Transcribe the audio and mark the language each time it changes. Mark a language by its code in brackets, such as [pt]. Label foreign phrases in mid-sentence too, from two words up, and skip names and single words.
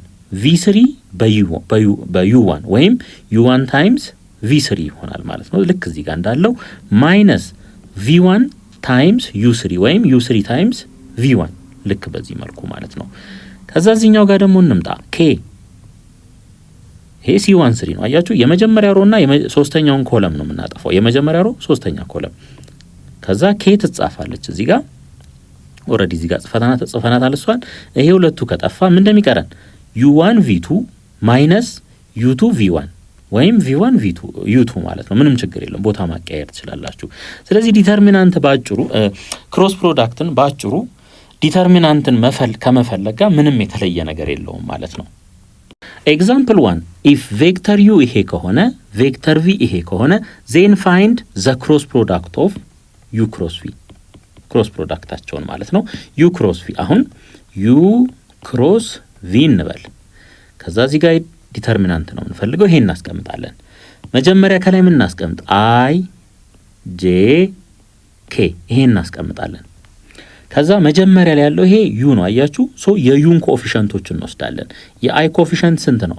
[am] v3 በu1 ወይም u1 ታይምስ v3 ይሆናል ማለት ነው። ልክ እዚህ ጋር እንዳለው ማይነስ v1 ታይምስ u3 ወይም u3 ታይምስ v1 ልክ በዚህ መልኩ ማለት ነው። ከዛዚህኛው ጋር ደግሞ እንምጣ። k ይሄ c13 ነው አያችሁ። የመጀመሪያ ሮና ሶስተኛውን ኮለም ነው የምናጠፋው። የመጀመሪያ ሮ ሶስተኛ ኮለም። ከዛ k ትጻፋለች እዚህ ጋር ኦሬዲ እዚህ ጋር ጽፈናት አልሷል። ይሄ ሁለቱ ከጠፋ ምን እንደሚቀረን u1 v2 ማይነስ u2 v1 ወይም v1 v2 u2 ማለት ነው። ምንም ችግር የለም፣ ቦታ ማቀያየር ትችላላችሁ። ስለዚህ ዲተርሚናንት ባጭሩ ክሮስ ፕሮዳክትን ባጭሩ ዲተርሚናንትን ከመፈለግ ጋር ምንም የተለየ ነገር የለውም ማለት ነው። ኤግዛምፕል 1 if ቬክተር u ይሄ ከሆነ ቬክተር v ይሄ ከሆነ [en] then find the cross product of u cross v [am] ክሮስ ፕሮዳክታቸውን ማለት ነው። [en] u cross v [am] አሁን [en] u cross v [am] እንበል። ከዛ እዚህ ጋር ዲተርሚናንት ነው እንፈልገው። ይሄን እናስቀምጣለን። መጀመሪያ ከላይ ምን እናስቀምጥ? i j k ይሄን እናስቀምጣለን። ከዛ መጀመሪያ ላይ ያለው ይሄ u ነው አያችሁ። ሶ የዩን ኮኤፊሺየንቶች እንወስዳለን። የi ኮኤፊሺየንት ስንት ነው?